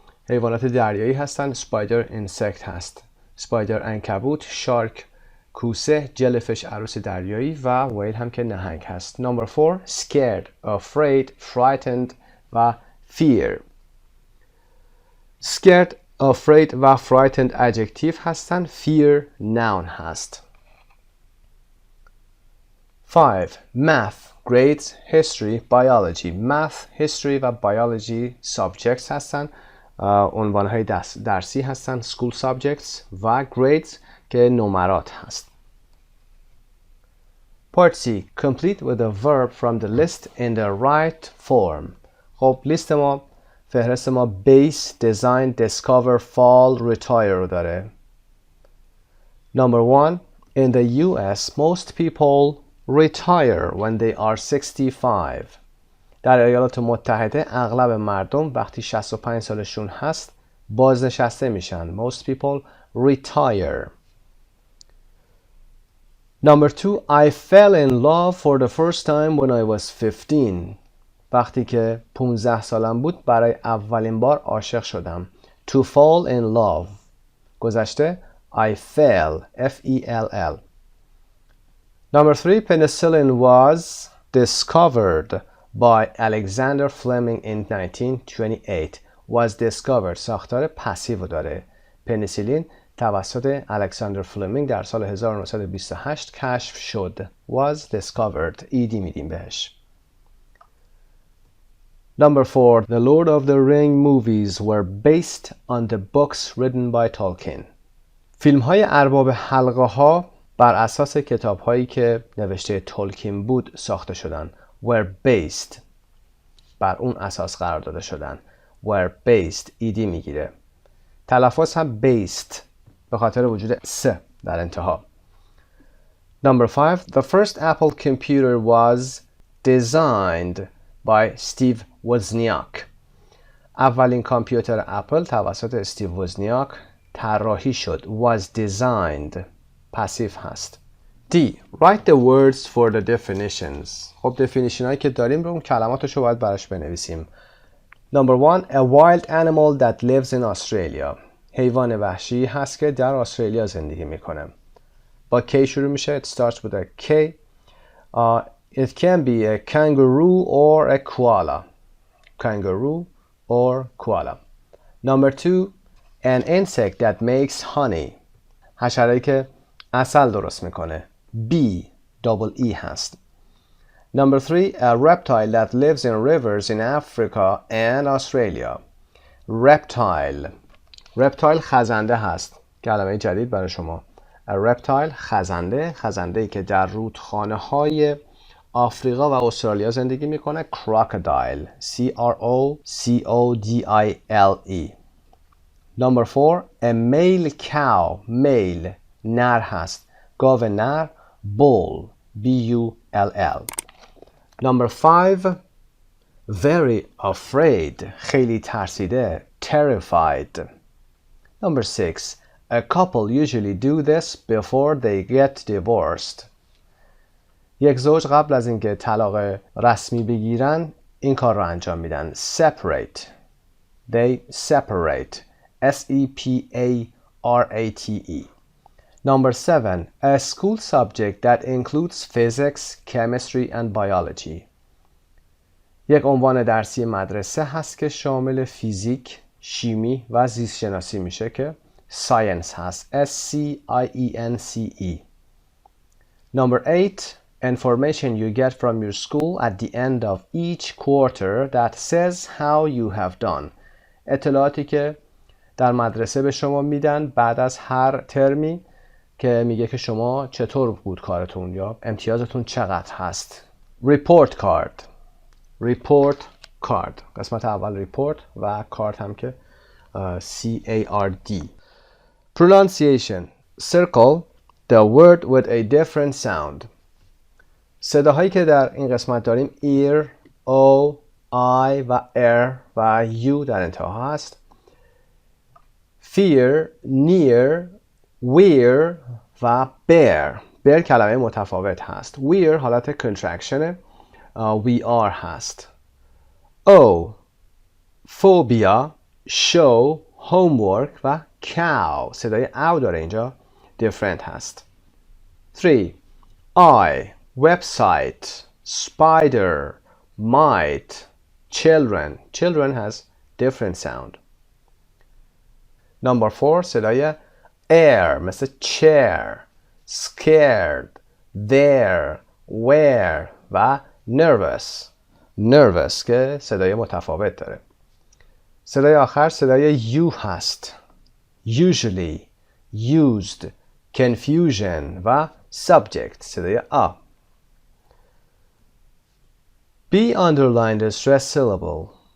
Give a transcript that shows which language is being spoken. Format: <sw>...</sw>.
<fa>حیوانات دریایی هستن.</fa> <en>Spider insect هست.</en> <fa>Spider عنکبوت، shark کوسه، jellyfish عروس دریایی و whale هم که نهنگ هست.</fa> <en>Number 4. Scared, afraid, frightened و fear. Scared, afraid و frightened adjective هستن. Fear noun هست. 5. Math, grades, history, biology. Math, history و biology subjects هستن.</en> <fa>عنوانهای درسی هستن. School subjects و grades که نمرات هست.</fa> <en>Part C. Complete with a verb from the list in the right form.</en> <fa>خب لیست ما، فهرست ما base, design, discover, fall, retire رو داره.</fa> <en>Number 1. In the US, most people retire when they are 65.</en> <fa>در ایالات متحده اغلب مردم وقتی 65 سالشون هست بازنشسته میشن.</fa> <en>Most people retire. Number 2. I fell in love for the first time when I was 15. وقتی که 15 سالم بود برای اولین بار عاشق شدم. To fall in love. گذشته I fell. F-E-L-L. Number 3. Penicillin was discovered by Alexander Fleming in 1928.</en> <fa>Was discovered. ساختار پسیو داره. پنیسیلین توسط الکساندر فلمینگ در سال 1928 کشف شد.</fa> <en>Was discovered.</en> <fa>ED میدیم بهش.</fa> <en>Number 4. The Lord of the Ring movies were based on the books written by Tolkien.</en> <fa>فیلم های ارباب حلقه ها بر اساس کتاب هایی که نوشته تولکین بود ساخته شدن.</fa> <en>Were based.</en> <fa>بر اون اساس قرار داده شدن.</fa> <en>Were based. ED میگیره.</en> <fa>تلفظ هم based به خاطر وجود س در انتها.</fa> <en>Number 5. The first Apple computer was designed by Steve Wozniak.</en> <fa>اولین کامپیوتر اپل توسط استیو وزنیاک طراحی شد.</fa> <en>Was designed. Passive هست. D. Write the words for the definitions.</en> <fa>خب definition هایی که داریم رو اون کلماتشو باید براش بنویسیم.</fa> <en>Number 1. A wild animal that lives in Australia.</en> <fa>حیوان وحشی هست که در استرالیا زندگی میکنه. با K شروع میشه.</fa> <en>It starts with a K. It can be a kangaroo or a koala. Kangaroo or koala. Number 2, an insect that makes honey.</en> <fa>حشره‌ای که عسل درست میکنه.</fa> <en>bee double e هست. Number 3, a reptile that lives in rivers in Africa and Australia. reptile.</en> <fa>reptile خزنده هست. کلمه جدید برای شما. A reptile خزنده‌ای که در رودخانه های آفریقا و استرالیا زندگی میکنه.</fa> <en>crocodile. crocodile. Number 4, a male cow. male نر هست. گاو نر. bull. bull. Number 5, very afraid.</en> <fa>خیلی ترسیده. terrified.</fa> <en>Number 6, a couple usually do this before they get divorced.</en> <fa>یک زوج قبل از اینکه طلاق رسمی بگیرن این کار رو انجام میدن.</fa> <en>separate. They separate. separate. Number 7, a school subject that includes physics, chemistry and biology.</en> <fa>یک عنوان درسی مدرسه هست که شامل فیزیک، شیمی و زیست شناسی میشه که science هست.</fa> <en>SCIENCE. Number 8, information you get from your school at the end of each quarter that says how you have done.</en> <fa>اطلاعاتی که در مدرسه به شما میدن بعد از هر ترمی که میگه که شما چطور بود کارتون یا امتیازتون چقدر هست.</fa> <en>report card. report card.</en> <fa>قسمت اول report و card هم که CARD.</fa> <en>pronunciation. circle the word with a different sound.</en> <fa>صداهایی که در این قسمت داریم ear, o, I و r و u در انتها هست.</fa> <en>fear, near, wear و bear.</en> <fa>bear کلمه متفاوت هست.</fa> <en>wear حالت contraction we are هست. o, phobia, show, homework و cow.</en> <fa>صدای او داره اینجا.</fa> <en>different هست. 3, I, website, spider, might, children. children has different sound. Number 4,</en> <fa>صدای air مثل</fa> <en>chair, scared, there, where و nervous.</en> <fa>nervous که صدای متفاوت داره. صدای آخر صدای u هست. usually, used, confusion و subject. صدای a.</fa> <en>B underlined a stress syllable.</en>